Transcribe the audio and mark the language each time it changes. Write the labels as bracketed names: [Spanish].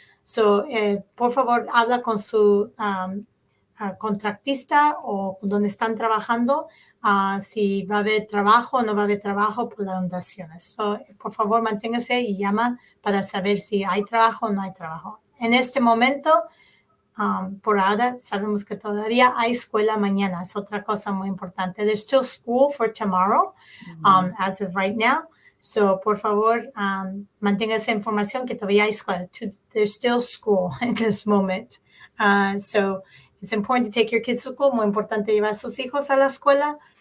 [Spanish] So, por favor, habla con su contratista o donde están trabajando si va a haber trabajo o no va a haber trabajo por las inundaciones. So, por favor, manténgase y llama para saber si hay trabajo o no hay trabajo. En este momento, por ahora, sabemos que todavía hay escuela mañana. Es otra cosa muy importante. [English] There's still school for tomorrow, as of right now. [Spanish] So, por favor, mantenga esa información que todavía hay escuela. [English] There's still school in this moment. So, it's important to take your kids to school. [Spanish] Muy importante llevar a sus hijos a la escuela.